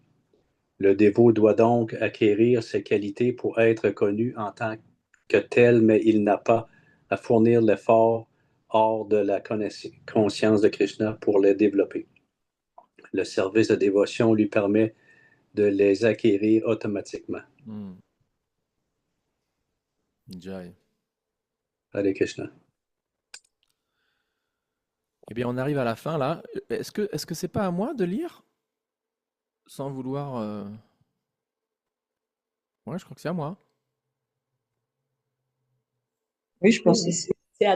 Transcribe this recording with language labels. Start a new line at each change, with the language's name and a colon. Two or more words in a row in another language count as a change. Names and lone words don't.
French: Le dévot doit donc acquérir ces qualités pour être connu en tant que tel, mais il n'a pas à fournir l'effort hors de la conscience de Krishna pour les développer. Le service de dévotion lui permet de les acquérir automatiquement. Jai. Hare Krishna. Eh bien, on arrive à la fin là. Est-ce que c'est pas à moi de lire? Sans vouloir. Ouais, je crois que c'est à moi. Oui, je pense Oui, aussi. c'est à